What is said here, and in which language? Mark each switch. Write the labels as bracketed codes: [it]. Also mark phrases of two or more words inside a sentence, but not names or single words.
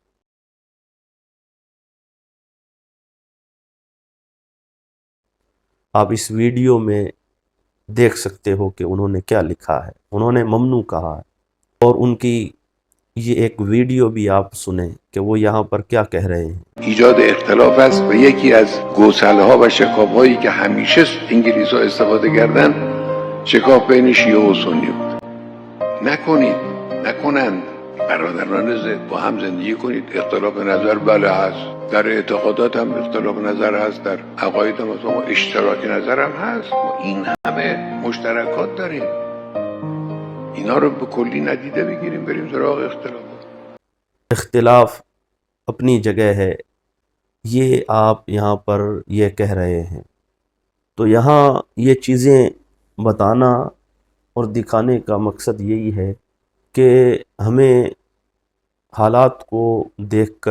[ur] آپ اس ویڈیو میں دیکھ سکتے ہو کہ انہوں نے کیا لکھا ہے۔ انہوں نے ممنوع کہا ہے، اور ان کی یہ ایک ویڈیو بھی آپ سنیں کہ وہ یہاں پر کیا کہہ رہے ہیں۔ [fa] ایجاد اختلاف است و یکی از گوسله‌ها و شکاف‌هایی که همیشه انگلیس‌ها استفاده کردن شکاف بین شیعه و سنی بود. نکنند. برادران ضد با هم زندگی کنید. اختلاف نظر بله هست، در اعتقادات هم اختلاف نظر هست، در عقاید هم مثلا اشتراک نظر هم هست. ما این همه مشترکات داریم، اینا رو به کلی ندیده بگیریم بریم سراغ اختلاف. [ur] اختلاف اپنی جگہ ہے، یہ آپ یہاں پر یہ کہہ رہے ہیں۔ تو یہاں یہ چیزیں بتانا اور دکھانے کا مقصد یہی ہے کہ ہمیں حالات کو دیکھ کر